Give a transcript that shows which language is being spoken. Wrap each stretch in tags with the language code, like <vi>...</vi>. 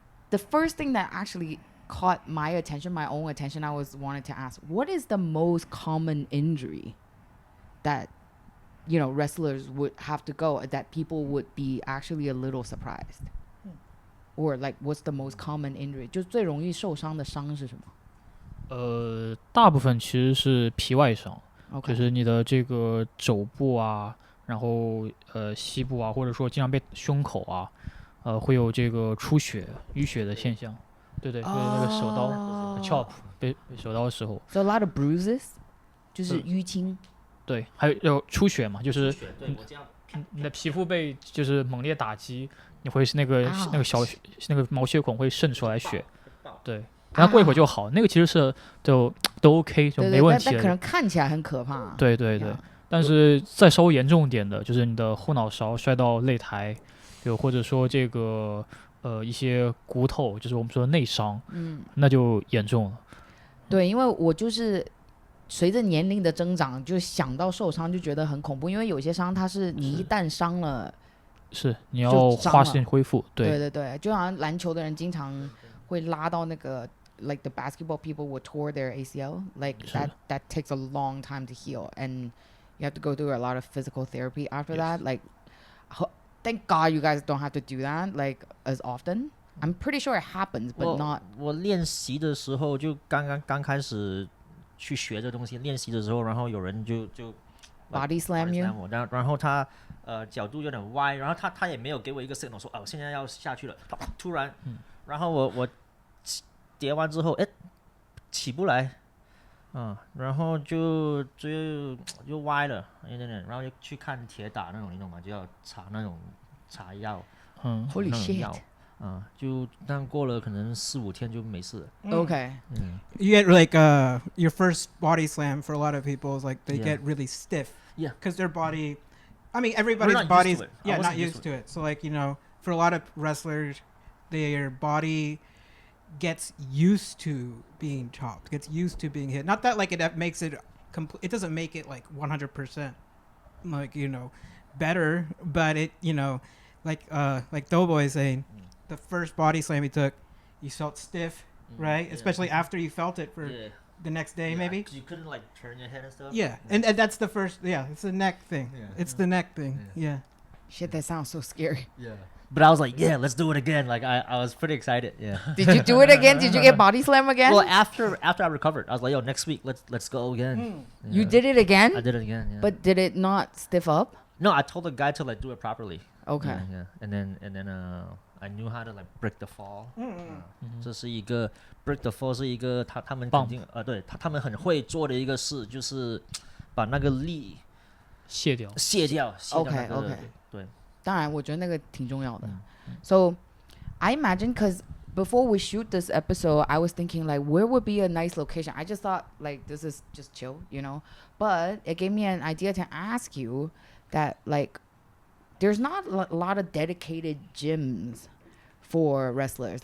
<en>The first thing that actually caught my attention, my own attention, I was wanted to ask, what is the most common injury that, you know, wrestlers would have to go, that people would be actually a little surprised? Or like, what's the most common injury?</en> <zh>就最容易受伤的伤是什么？大部分其实是皮外伤，</zh> <en>OK，</en> <zh>就是你的这个肘部啊，然后膝部啊，或者说经常被胸口啊，会有这个出血、淤血的现象。对对，那个手刀 chop 被手刀的时候，</zh> <en>So a lot of bruises，</en> <zh>就是淤青。对，还有出血嘛，就是对我这样你的皮肤被就是猛烈打击，你会是那个那个毛血孔会渗出来血，对，然后过一会儿就好，那个其实是都 OK 就没问题但可能看起来很可怕。对对对，但是再稍微严重一点的，就是你的后脑勺摔到擂台，就或者说这个一些骨头，就是我们说的内伤，那就严重了。对，因为我就是随着年龄的增长，就想到受伤就觉得很恐怖，因为有些伤它是你一旦伤了，是你要花时间恢复。对对对，就好像篮球的人经常会拉到那个</zh> <en>like the basketball people would tore their ACL, like that takes a long time to heal, and you have to go through a lot of physical therapy after that. Like, thank God you guys don't have to do that like as often. I'm pretty sure it happens, but not.</en> <zh>我练习的时候就刚开始去学这东西，练习的时候，然后有人就</zh> <en>body slam you，</en> <zh>我，然后他角度有点歪，然后他也没有给我一个 signal 说我现在要下去了，突然，然后我叠完之后，起不来，然后就歪了一点点，然后就去看铁打那种，你懂吗？就要查药</zh> <en>，Holy shit。</en> <zh>就但过了可能4-5天就没事了。</zh> <en>Okay. You get like your first body slam for a lot of people is like they get really stiff. Yeah. Because their body, I mean everybody's body's not used to it. So like, you know, for a lot of wrestlers, their body gets used to being chopped, gets used to being hit. Not that like it makes it it doesn't make it like 100% like, you know, better, but it, you know, like Doughboy is saying, the first body slam he took, you felt stiff, right? Especially after you felt it for the next day, maybe. You couldn't like turn your head and stuff. Yeah, and that's the first. Yeah, it's the neck thing. It's the neck thing. Yeah. Shit, that sounds so scary. Yeah. But I was like, yeah, let's do it again. Like I was pretty excited. Yeah. Did you do it again? Did you get body slam again? Well, after I recovered, I was like, yo, next week let's go again. Yeah. You did it again? I did it again. Yeah. But did it not stiff up? No, I told the guy to like do it properly. Okay. Yeah. And then I knew how to like break the fall.</en> <zh>这是一个</zh> <en>break the fall</en> <zh>是一个他们肯定对他们很会做的一个事，就是把那个力卸掉。</zh> <en>Okay.</en> <zh>对，当然我觉得那个挺重要的。</zh> <en>So I imagine, because before we shoot this episode, I was thinking like where would be a nice location. I just thought like this is just chill, you know. But it gave me an idea to ask you that like there's not a lot of dedicated gyms for wrestlers.</en>